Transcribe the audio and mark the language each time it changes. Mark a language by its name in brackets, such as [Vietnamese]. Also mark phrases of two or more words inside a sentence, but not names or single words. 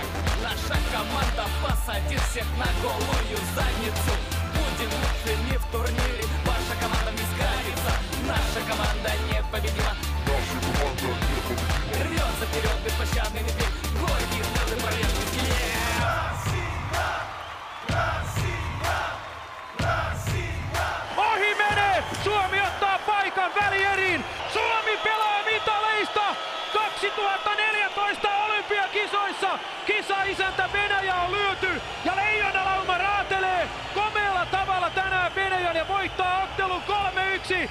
[Russian] Наша команда посадит всех на голую задницу. Будем лучшими в турнире, ваша команда не сгодится. Наша команда непобедима. Рвется вперед беспощадный медведь, горький целый порежный [Finnish] Ohi menee! Suomi ottaa paikan välieriin! Suomi pelaa mitaleista! 2014 olympiakisoissa kisaisäntä Venäjä on lyöty ja leijonalauma raatelee komealla tavalla tänään Venäjän ja voittaa ottelun 3-1.